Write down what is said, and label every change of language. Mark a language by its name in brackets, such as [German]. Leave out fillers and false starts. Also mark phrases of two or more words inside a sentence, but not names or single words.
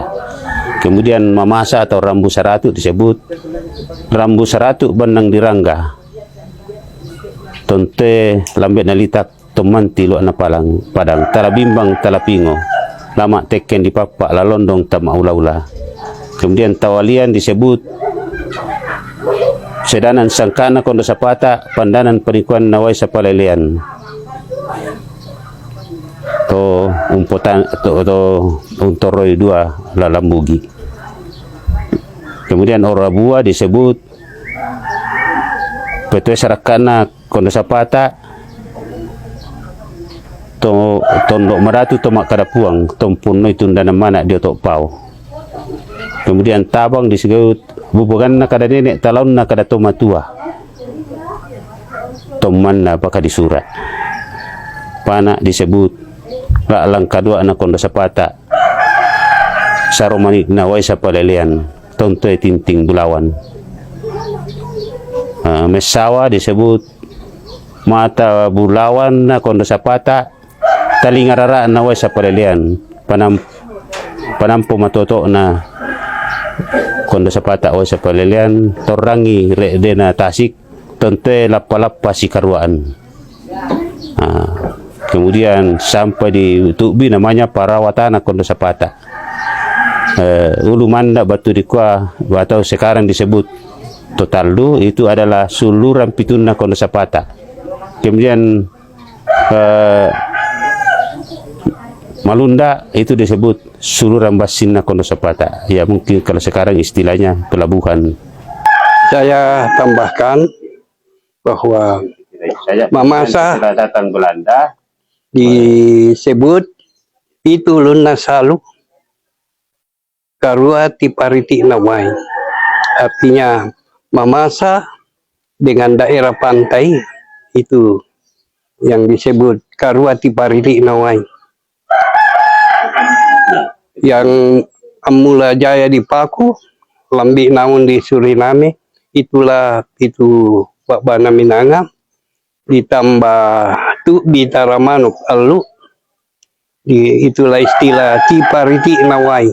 [Indonesian] Kemudian Mamasa atau Rambu Saratu disebut Rambu Saratu Bandang Dirangga Tonte Lambet Nalitak Tomanti Luak Napalang Padang Talabimbang Talapingo Lama Teken di Papak Lalondong Tama Ula-Ula. Kemudian Tawalian disebut Sedanan Sangkana Kondo Sapata Pandanan Penikuan Nawai Sapalelean to umpotan to Untoroi 2 Lalambugi. Kemudian Orabua disebut Petue Sarakana Kondo Sapata to Tondok Meratu Tomak Kadapuang Tompuno itu Ndana Mana di Tokpao. Kemudian Tabang disebut Bubugan na kada nenek Talaun na kada tomatua Toman na baka disurat. Pana disebut Lalang Kadua na Kondo Sapata Saromani Nawai Sapalelean Tontoy Tinting Bulawan. Mesawa disebut Mata Bulawan na Kondo Sapata Talingarara Nawai Sapalelean Panampo Matoto na Kondo Sapata Nawai Sapalelean Torangi Redena Tasik Tontoy Lapalapa Sikarwaan. Kemudian sampai di Tubi namanya Parawatana Kondo Sapata. Ulu Manda Batu Dikwa atau sekarang disebut Totaldu itu adalah Suluran Pituna Kondo Sapata. Kemudian Malunda itu disebut Suluran Basina Kondo Sapata. Ya mungkin kalau sekarang istilahnya pelabuhan. Saya tambahkan bahwa Mamasa setelah datang Belanda disebut Pitu Lunasalu karua tipariti nawai. Artinya Mamasa dengan daerah pantai itu yang disebut karua tipariti nawai. Yang Amula Jaya di Paku, Lambi Namun di Suriname, itulah itu Bana Minanga, ditambah Tu Bitara Manuk Alu, itulah istilah Tipariti Nawai.